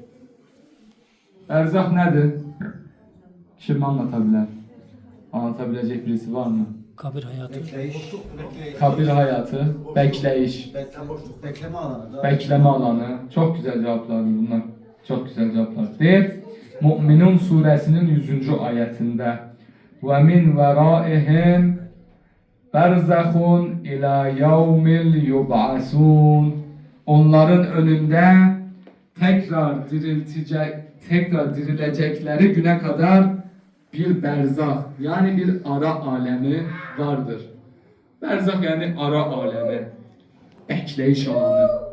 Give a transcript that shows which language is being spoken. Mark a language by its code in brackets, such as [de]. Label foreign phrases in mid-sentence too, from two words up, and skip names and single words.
[tr] Berzah nedir? Kim anlatabilir? Anlatabilecek birisi var mı? Kabir hayatı. Kabir hayatı, bekleyiş, Bekleme alanı. bekleme alanı. Çok güzel cevaplar bunlar. Çok güzel cevaplar. Deyir, Mü'minun suresinin 100. [ar] ayetinde وَمِنْ وَرَائِهِمْ بَرْزَخٌ اِلَى يَوْمِ الْيُبْعَسُونَ. [tr] Onların önünde tekrar dirilecekleri güne kadar bir berzah, yani bir ara alemi vardır. Berzah yani ara alemi, bekleyiş alanı.